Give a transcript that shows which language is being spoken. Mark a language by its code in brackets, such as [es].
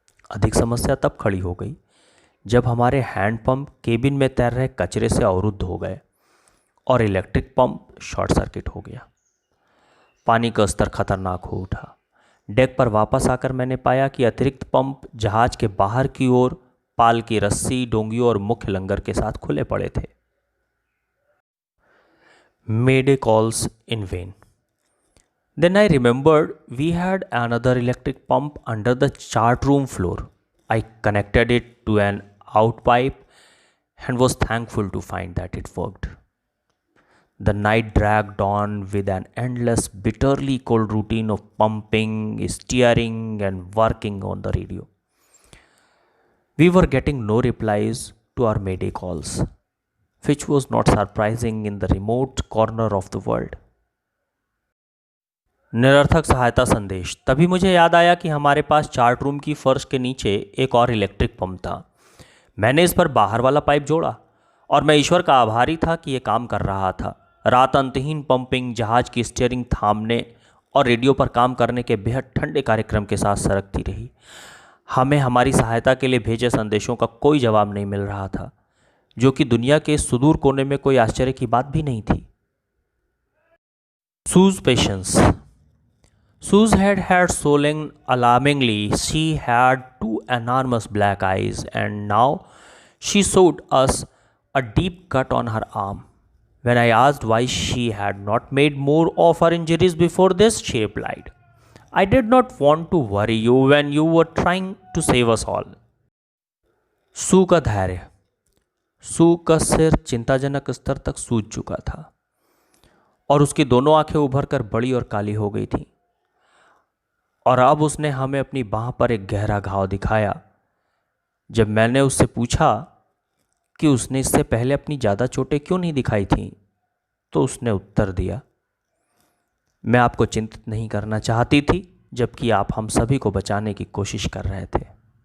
[hi] अधिक समस्या तब खड़ी हो गई जब हमारे हैंड पंप केबिन में तैर रहे कचरे से अवरुद्ध हो गए और इलेक्ट्रिक पंप शॉर्ट सर्किट हो गया। पानी का स्तर खतरनाक हो उठा। डेक पर वापस आकर मैंने पाया कि अतिरिक्त पंप जहाज के बाहर की ओर पाल की रस्सी, डोंगियों और मुख्य लंगर के साथ खुले पड़े थे। [en] Mayday calls in vain. Then I remembered we had another electric pump under the chart room floor. I connected it to an out pipe and was thankful to find that it worked. The night dragged on with an endless, bitterly cold routine of pumping, steering, and working on the radio. We were getting no replies to our Mayday calls, which was not surprising in the remote corner of the world. [hi] निरर्थक सहायता संदेश। तभी मुझे याद आया कि हमारे पास chart room की फर्श के नीचे एक और इलेक्ट्रिक पंप था। मैंने इस पर बाहर वाला पाइप जोड़ा और मैं ईश्वर का आभारी था कि यह काम कर रहा था। रात अंतहीन पंपिंग, जहाज की स्टीयरिंग थामने और रेडियो पर काम करने के बेहद ठंडे कार्यक्रम के साथ सरकती रही। हमें हमारी सहायता के लिए भेजे संदेशों का कोई जवाब नहीं मिल रहा था, जो कि दुनिया के सुदूर कोने में कोई आश्चर्य की बात भी नहीं थी। [en] Sue's patience. Sue's head had swollen alarmingly. She had two enormous black eyes, and now she showed us a deep cut on her arm. When I asked why she had not made more of her injuries before this, she replied, I did not want to worry you when you were trying to save us all. [hi] सू का धैर्य। सू का सिर चिंताजनक स्तर तक सूज चुका था और उसकी दोनों आंखें उभर कर बड़ी और काली हो गई थीं। और अब उसने हमें अपनी बांह पर एक गहरा घाव दिखाया। जब मैंने उससे पूछा कि उसने इससे पहले अपनी ज़्यादा चोटें क्यों नहीं दिखाई थीं, तो उसने उत्तर दिया, मैं आपको चिंतित नहीं करना चाहती थी, जबकि आप हम सभी को बचाने की कोशिश कर रहे थे।